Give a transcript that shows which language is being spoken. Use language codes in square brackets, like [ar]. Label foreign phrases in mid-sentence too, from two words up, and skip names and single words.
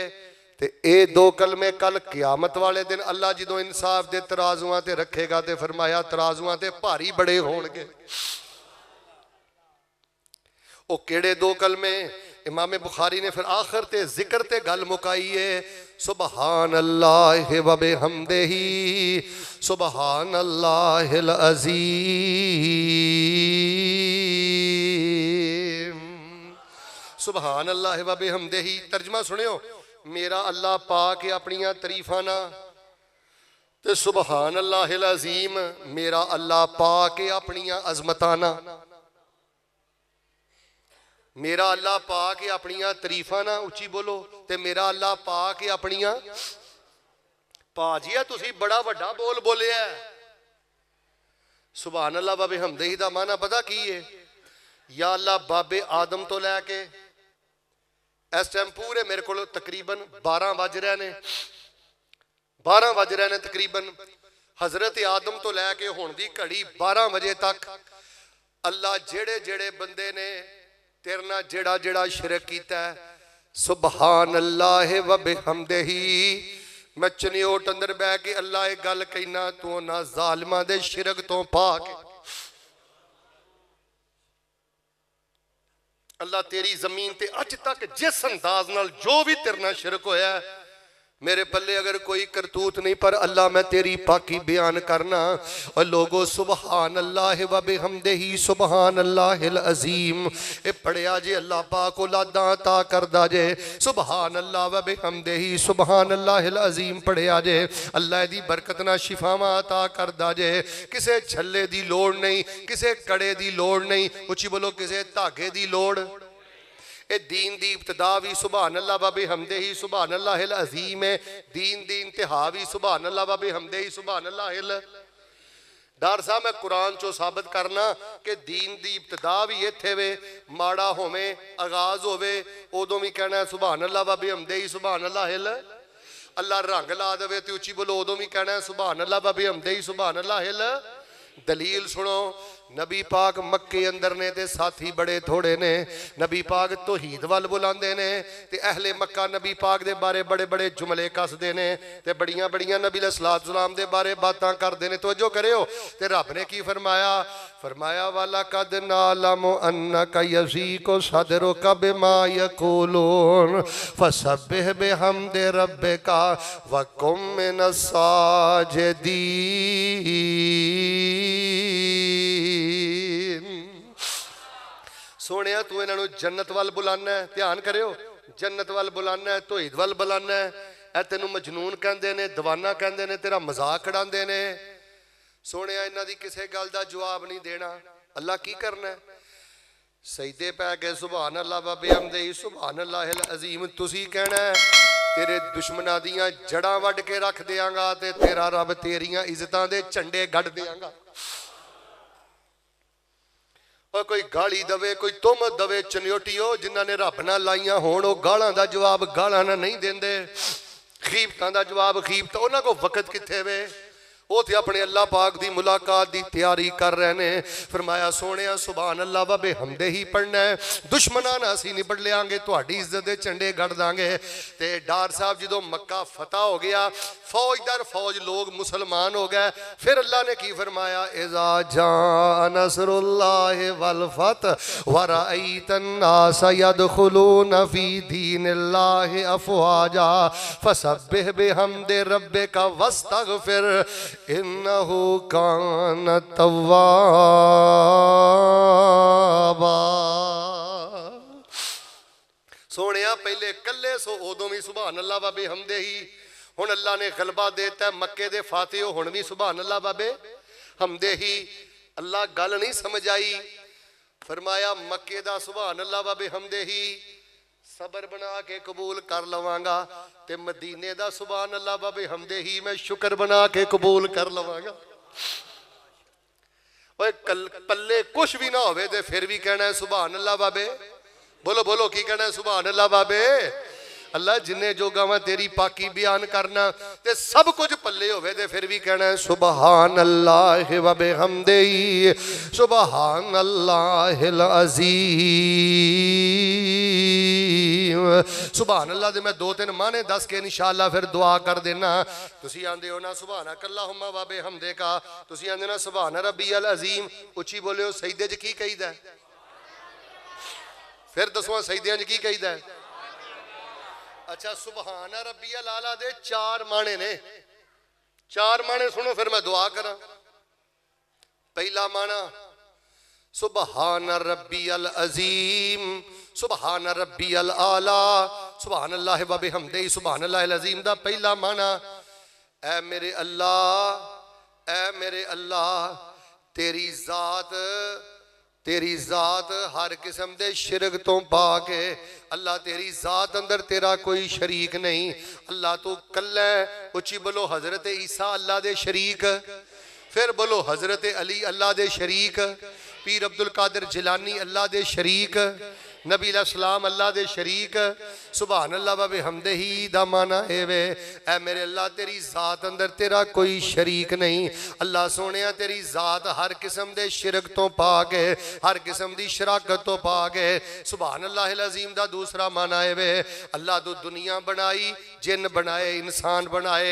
[pa] تے ایہہ دو کلمے کل قیامت والے دن اللہ جو انصاف دے ترازواں تے رکھے گا تے فرمایا ترازواں تے بھارے بڑے ہون گے. او کیہڑے دو کلمے? امام بخاری نے فیر آخر تے ذکر تے گل مکائی ہے, [ar] سبحان الله وبحمده سبحان الله العظيم. سبحان الله وبحمده [pa] ترجمہ سنیو، میرا اللہ پاک اپنیاں تعریفاں نال، تے [ar] سبحان الله العظيم [pa] میرا اللہ پاک اپنیاں عظمتاں نال. میرا اللہ پاک اپنیاں تعریفاں نال، اچی بولو، تے میرا اللہ پاک اپنیاں. بھاجیا تسی بڑا وڈا بول بولیا. [ar] سبحان الله وبحمده [pa] دا معنیٰ پتا کی ہے? یا اللہ بابے آدم توں لے کے اس ٹائم پورے میرے کو تقریباً 12 وج رہے نے، 12 وج رہے نے تقریباً. حضرت آدم توں لے کے ہن دی گھڑی 12 وجے تک اللہ جیہڑے جیہڑے بندے نے تیرے نال جیہڑا جیہڑا شرک کیتا ہے, [ar] سبحان الله وبحمده, [pa] میں چنیوٹ اندر بہہ کے اللہ اک گل کہنا، توں نا ظالماں دے شرک توں پاک. اللہ تیری زمین تے اج تک جس انداز نال جو وی تیرے نال شرک ہویا میرے پلے اگر کوئی کرتوت نہیں، پر اللہ میں تیری پاکی بیان کرنا. [ur] اور لوگو [ar] سبحان الله وبحمده سبحان الله العظيم. [pa] ایہہ پڑھیا جے اللہ پاک اولاداں عطا کردا جے, [ar] سبحان الله وبحمده سبحان الله العظيم [pa] پڑھیا جے، اللہ دی برکت نال شفاواں عطا کردا جے. کسے چھلے دی لوڑ نہیں، کسے کڑے دی لوڑ نہیں، اچی بولو کسے دھاگے دی لوڑ. ایہہ دین دی ابتدا وی [ar] سبحان الله وبحمده سبحان الله العظيم [pa] ہے، دین دی انتہا وی [ar] سبحان الله وبحمده سبحان الله. [pa] ڈار صاحب میں قرآن چوں ثابت کرنا کہ دین دی ابتدا وی ایتھے وے، ماڑا ہووے آغاز ہووے اودوں وی کہنا [ar] سبحان الله وبحمده سبحان الله. [pa] اللہ رنگ لا دیوے تو اچی بولو اودوں وی کہنا [ar] سبحان الله وبحمده سبحان الله. [pa] دلیل سنو، نبی پاک مکے اندر نے تے ساتھی بڑے تھوڑے نے. نبی پاک توحید ول بلاندے نے تے اہلِ مکہ نبی پاک دے بارے بڑے بڑے جملے کسدے نے تے بڑیاں بڑیاں [ar] النبي عليه الصلاة والسلام [pa] دے بارے باتاں کردے نے. توجہ کریو، تے رب نے کی فرمایا، فرمایا [ar] ولقد نعلم أنك يضيق صدرك بما يقولون فسبح بحمد ربك وكن من الساجدين. [pa] سوہنیا توں انہاں نوں جنت ول بلانا ہے، دھیان کریو، جنت ول بلانا ہے، توحید ول بلانا ہے. ایہہ تینوں مجنون کہندے نے، دیوانہ کہندے نے، تیرا مذاق اڈاندے نے. سوہنے انہاں دی کسے گل دا جواب نہیں دینا. اللہ کی کرنا ہے، سجدے پے گئے [ar] سبحان الله وبحمده سبحان الله العظيم. [pa] تسی کہنا ہے تیرے دشمناں دیاں جڑاں وڈھ کے رکھ دیواں گا تے تیرا رب تیریاں عزتاں دے جھنڈے گڈ دیواں گا. اور کوئی گالی دوے، کوئی تہمت دوے، چنیوٹیو جنہاں نے رب نال لائیاں ہون او گالاں دا جواب گالاں نال نہیں دیندے، غیبتاں دا جواب غیبتاں. اوہناں کول وقت کتھے وے, [ur] وہ تو اپنے اللہ پاک کی ملاقات کی تیاری کر رہے ہیں. [pa] فرمایا سوہنے [ar] سبحان الله وبحمده [pa] پڑھنا ہے، دشمناں نال اسیں نبڑ لواں گے، تہاڈی عزت دے جھنڈے گڈ داں گے. تے ڈار صاحب جو مکہ فتح ہو گیا، فوج در فوج لوک مسلمان ہو گئے. فیر اللہ نے کی فرمایا, [ar] إذا جاء نصر الله والفتح ورأيت الناس يدخلون في دين الله أفواجا فسبح بحمد ربك واستغفره إنه كان توابا. [pa] سوہنیا پہلے کلے سو اودوں وی [ar] سبحان الله وبحمده, [pa] ہن اللہ نے غلبہ دتا مکے دے فاتح ہو، ہن وی [ar] سبحان الله وبحمده. [pa] اللہ گل نہیں سمجھ آئی، فرمایا مکے دا [ar] سبحان الله وبحمده [pa] صبر بنا کے قبول کر لواں گا، تے مدینے دا [ar] سبحان الله وبحمده [pa] میں شکر بنا کے قبول کر لواں گا. اوئے پلے کجھ وی نا ہووے تے فیر وی کہنا ہے [ar] سبحان الله [pa] بابے. بولو بولو کی کہنا ہے [ar] سبحان الله [pa] بابے. اللہ جنے جوگا میں تیری پاکی بیان کرنا تے سب کجھ پلے ہووے تے فیر وی کہنا ہے [ar] سبحان الله وبحمده سبحان الله العظيم. سبحان الله [pa] دے میں دو تین معنے دس کے ان شاء اللہ فیر دعا کر دینا. تسی آکھدے ہو نا [ar] سبحانك اللهم وبحمدك, [pa] تسی آکھدے نا [ar] سبحان ربي العظيم. [pa] اچی بولیو سجدے چ کی کہیدا ہے، فیر دسو ہاں سجدے چ کی کہیدا ہے. اچھا [ar] سبحان ربي الأعلى [pa] دے چار معنے نے، چار معنے سنو فیر میں دعا کراں. پہلا معنیٰ [ar] سبحان ربي العظيم سبحان ربي الأعلى سبحان الله وبحمده سبحان الله العظيم [pa] دا پہلا معنیٰ، اے میرے اللہ تیری ذات ہر قسم دے شرک توں پاک اے. اللہ تیری ذات اندر تیرا کوئی شریک نہیں. اللہ توں کلا ہے. اچی بولو حضرت عیسیٰ اللہ دے شریک، فیر بولو حضرت علی اللہ دے شریک، پیر عبدالقادر جیلانی اللہ دے شریک, [ar] النبي عليه السلام [pa] اللہ دے شریک. [ar] سبحان الله وبحمده [pa] دا معنیٰ ہے وے اے میرے اللہ تیری ذات اندر تیرا کوئی شریک نہیں. اللہ سوہنیا تیری ذات ہر قسم دے شرک توں پاک اے، ہر قسم دی شراکت توں پاک اے. [ar] سبحان الله العظيم [pa] دا دوجا معنیٰ ہے وے اللہ توں دنیا بنائی، جن بنائے، انسان بنائے.